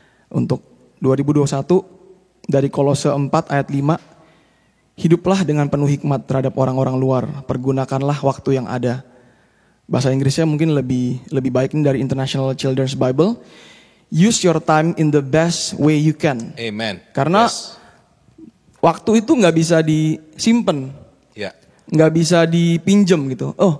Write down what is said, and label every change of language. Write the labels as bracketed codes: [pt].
[id] Untuk 2021 dari Kolose 4 ayat 5, hiduplah dengan penuh hikmat terhadap orang-orang luar, pergunakanlah waktu yang ada. Bahasa Inggrisnya mungkin lebih baik ini dari International Children's Bible. [en] Use your time in the best way you can. Amen. [id] Karena waktu itu nggak bisa disimpan, nggak bisa dipinjem gitu.